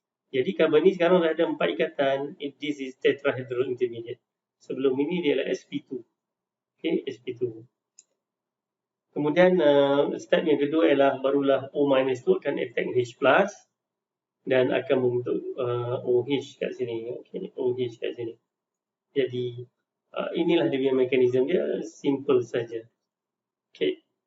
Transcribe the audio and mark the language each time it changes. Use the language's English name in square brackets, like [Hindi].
[Malay] Jadi karbon ni sekarang dah ada 4 ikatan. [English] This is tetrahedral intermediate. [Malay] Sebelum ini dia adalah sp2. [English] Okay, sp2. [Malay] Kemudian step yang kedua ialah barulah O- tu akan attack H+ dan akan membentuk OH kat sini. Okay, OH kat sini. Jadi inilah dia punya mekanisme dia, simple saja. Okay.